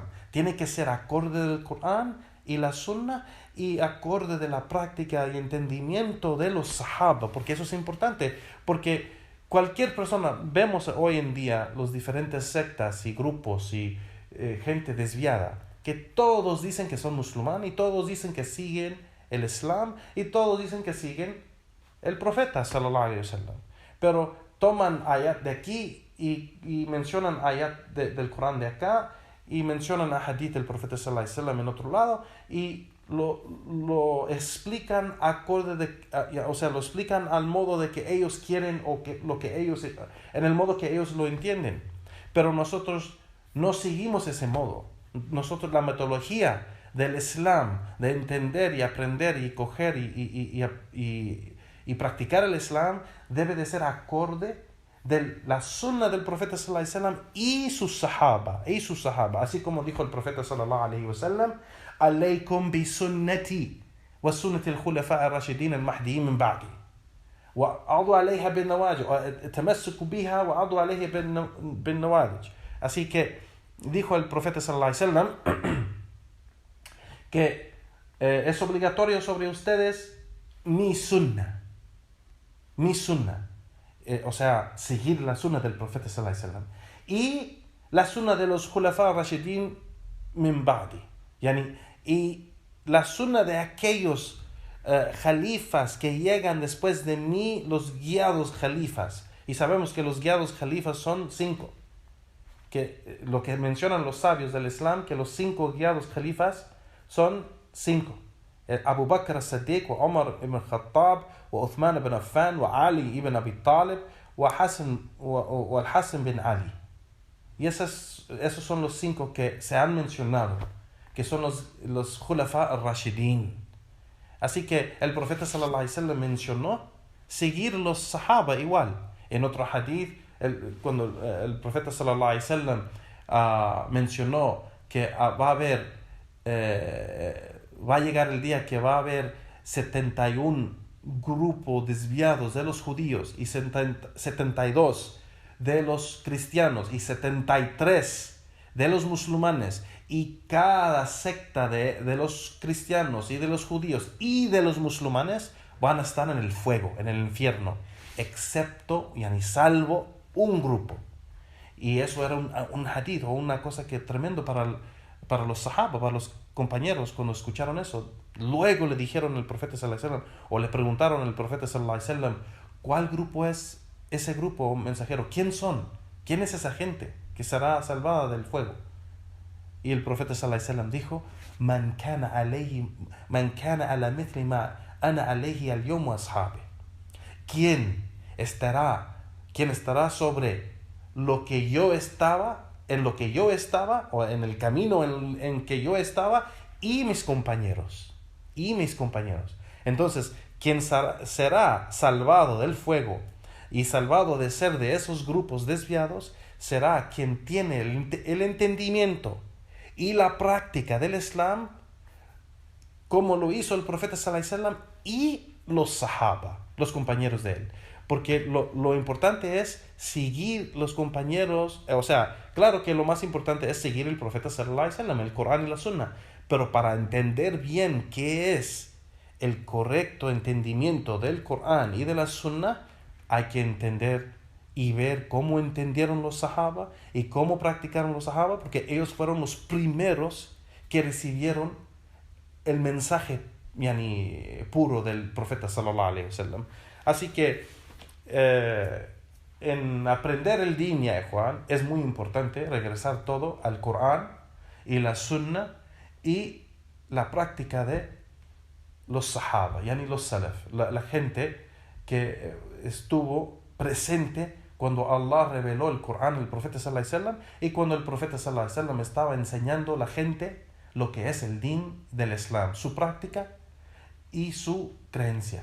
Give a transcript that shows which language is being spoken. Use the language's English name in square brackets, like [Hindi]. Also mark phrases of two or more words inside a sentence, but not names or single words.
[Spanish] Tiene que ser acorde del Corán y la Sunna y acorde de la práctica y entendimiento de los sahaba, porque eso es importante, porque cualquier persona, vemos hoy en día los diferentes sectas y grupos y gente desviada, que todos dicen que son musulmanes y todos dicen que siguen el Islam y todos dicen que siguen el profeta [Arabic] صلى الله عليه وسلم, [Spanish] pero toman ayat de aquí y mencionan ayat del Corán de acá y mencionan a hadith del profeta [Arabic] صلى الله عليه وسلم [Spanish] en otro lado y lo explican lo explican al modo de que ellos quieren o en el modo que ellos lo entienden. Pero nosotros no seguimos ese modo. Nosotros, la metodología del Islam, de entender y aprender y coger y Y practicar el Islam debe de ser acorde de la sunna del profeta [Arabic] صلى الله عليه وسلم [Spanish] y sus sahaba, así como dijo el profeta [Arabic] صلى الله عليه وسلم: عليكم بسنتي وسنة الخلفاء الراشدين المهديين من بعدي وعضوا عليها بالنواجذ تمسكوا بها وعضوا عليها بالنواجذ. [Spanish] Así que dijo el profeta [Arabic] صلى الله عليه وسلم [Spanish] que es obligatorio sobre ustedes mi sunna, o sea, seguir la sunna del profeta [Arabic] صلى الله عليه وسلم [Spanish] y la sunna de los [Arabic] خلفاء راشدين من بعدي, [Spanish] y la sunna de aquellos jalifas que llegan después de mí, los guiados jalifas. Y sabemos que los guiados jalifas son 5, que lo que mencionan los sabios del Islam, que los 5 guiados jalifas son 5: Abu Bakr as-Siddiq, wa Umar ibn Khattab, wa Uthman ibn Affan, wa Ali ibn Abi Talib, wa al-Hasan bin Ali. Y esos son los 5 que se han mencionado, que son los [Arabic] الخلفاء الراشدين. [Spanish] Así que el profeta [Arabic] صلى الله عليه وسلم [Spanish] mencionó seguir los sahaba igual. En otro hadith, cuando el profeta [Arabic] صلى الله عليه وسلم [Spanish] mencionó que va a llegar el día que va a haber 71 grupos desviados de los judíos y 72 de los cristianos y 73 de los musulmanes, y cada secta de los cristianos y de los judíos y de los musulmanes van a estar en el fuego, en el infierno, excepto, salvo un grupo. Y eso era un hadith o una cosa que tremendo para los sahaba, para los compañeros. Cuando escucharon eso, luego le dijeron al profeta [Arabic] صلى الله عليه وسلم, [Spanish] o le preguntaron al profeta [Arabic] صلى الله عليه وسلم: [Spanish] ¿cuál grupo es ese grupo, mensajero? ¿Quién son? ¿Quién es esa gente que será salvada del fuego? Y el profeta [Arabic] صلى الله عليه وسلم [Spanish] dijo: [Arabic] من كان على مثل ما أنا عليه اليوم وأصحابي. [Spanish] ¿Quién estará sobre lo que yo estaba, o en el camino en que yo estaba, y mis compañeros? Entonces, quien será salvado del fuego y salvado de ser de esos grupos desviados será quien tiene el entendimiento y la práctica del Islam, como lo hizo el profeta [Arabic] صلى الله عليه وسلم [Spanish] y los sahaba, los compañeros de él. Porque lo importante es seguir los compañeros, o sea, claro que lo más importante es seguir el profeta [Arabic] صلى الله عليه وسلم, [Spanish] el Corán y la Sunna, pero para entender bien qué es el correcto entendimiento del Corán y de la Sunna, hay que entender y ver cómo entendieron los sahaba y cómo practicaron los sahaba, porque ellos fueron los primeros que recibieron el mensaje puro del profeta [Arabic] صلى الله عليه وسلم. [Spanish] Así que en aprender el din, ya Juan, es muy importante regresar todo al Corán y la Sunna y la práctica de los sahaba, los salaf, la gente que estuvo presente cuando Allah reveló el Corán al profeta [Arabic] صلى الله عليه وسلم [Spanish] y cuando el profeta [Arabic] صلى الله عليه وسلم [Spanish] estaba enseñando a la gente lo que es el din del Islam, su práctica y su creencia.